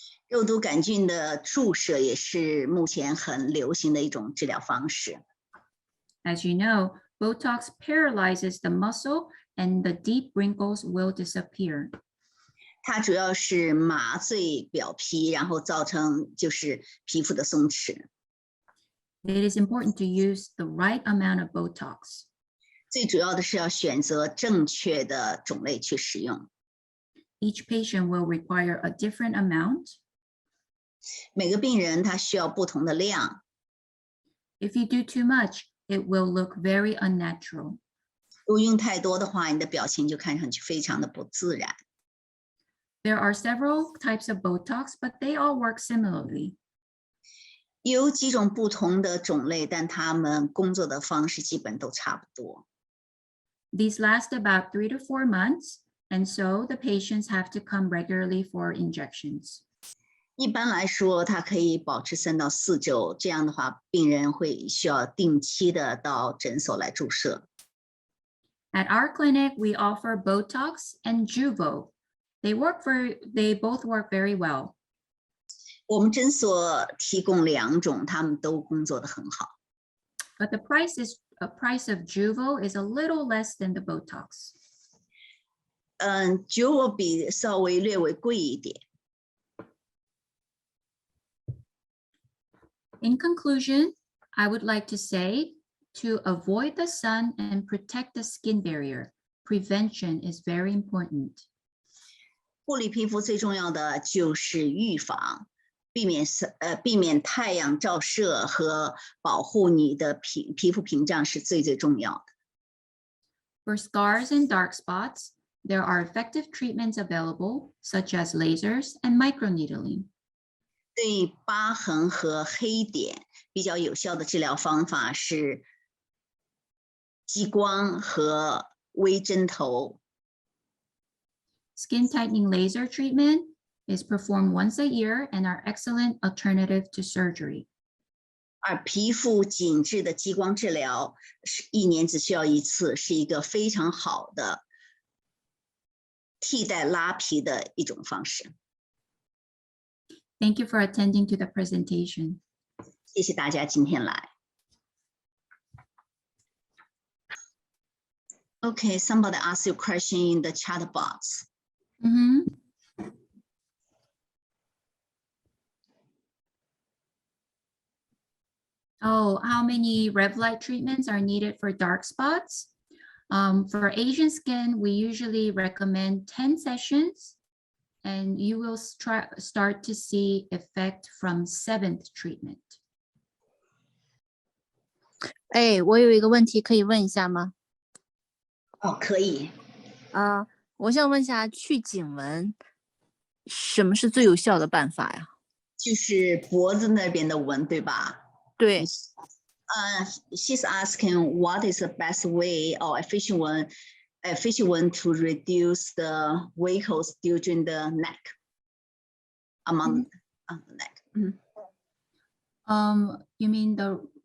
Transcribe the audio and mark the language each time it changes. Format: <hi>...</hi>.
<zh>肉毒杆菌的注射也是目前很流行的一种治疗方式。</zh> <en>As you know, Botox paralyzes the muscle and the deep wrinkles will disappear.</en> <zh>它主要是麻醉表皮，然后造成就是皮肤的松弛。</zh> <en>It is important to use the right amount of Botox.</en> <zh>最主要的是要选择正确的种类去使用。</zh> <en>Each patient will require a different amount.</en> <zh>每个病人他需要不同的量。</zh> <en>If you do too much, it will look very unnatural.</en> <zh>如果用太多的话，你的表情就看上去非常的不自然。</zh> <en>There are several types of Botox, but they all work similarly.</en> <zh>有几种不同的种类，但他们工作的方式基本都差不多。</zh> <en>These last about 3 to 4 months, and so the patients have to come regularly for injections.</en> <zh>一般来说，它可以保持3到4周，这样的话，病人会需要定期的到诊所来注射。</zh> <en>At our clinic, we offer Botox and Juvo. They both work very well.</en> <zh>我们诊所提供2种，他们都工作得很好。</zh> <en>But the price of Juvo is a little less than the Botox.</en> <zh>Juvo 比稍微略微贵一点。</zh> <en>In conclusion, I would like to say, to avoid the sun and protect the skin barrier, prevention is very important.</en> <zh>护理皮肤最重要的就是预防，避免太阳照射和保护你的皮肤屏障是最重要的。</zh> <en>For scars and dark spots, there are effective treatments available, such as lasers and microneedling.</en> <zh>对疤痕和黑点比较有效的治疗方法是激光和微针头。</zh> <en>Skin tightening laser treatment is performed once a year and are excellent alternative to surgery.</en> <zh>而皮肤紧致的激光治疗是1年只需要1次，是一个非常好的替代拉皮的一种方式。</zh> <en>Thank you for attending to the presentation.</en> <zh>谢谢大家今天来。</zh> <en>Okay, somebody asked you a question in the chat box. Oh, how many Revlite treatments are needed for dark spots? For Asian skin, we usually recommend 10 sessions, and you will start to see effect from 7th treatment.</en> <zh>我有一个问题可以问一下吗？可以。我想问一下，去颈纹，什么是最有效的办法呀？就是脖子那边的纹，对吧？对。</zh> <en>She's asking what is the best way or efficient one to reduce the wrinkles during the neck, among the neck. You mean the</en>